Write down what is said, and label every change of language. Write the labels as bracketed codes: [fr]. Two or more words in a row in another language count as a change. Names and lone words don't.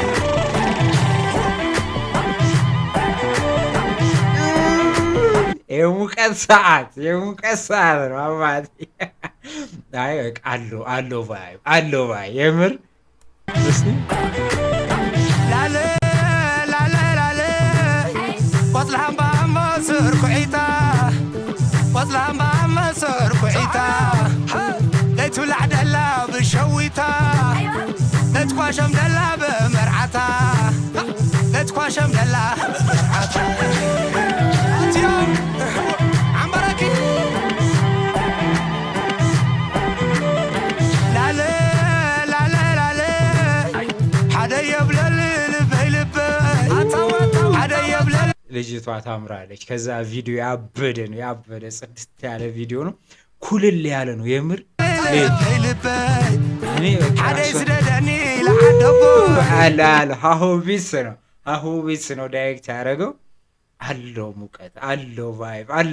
[am] የሙቀት ሰዓት ነው አባቴ። አይ አለው ቫይ የምር [ti] ላለ ወጥላም ባመሰር ኩዒታ ለትብላዕ ደላ ብሸዊታ ለትኳሸም ደላ በመርዓታ እትዮም ዓምበረኪ ላለ ሓደ የብለል ልበይ ሓደ የብለል [am] ልጅቷ ታምራለች። ከዛ ቪዲዮ ያበደ ጽድት ያለ ቪዲዮ ነው። ኩልል ያለ ነው የምር። ሀሁ ቢስ ነው ዳይሬክት ያደረገው። አለው ሙቀት አለው ቫይብ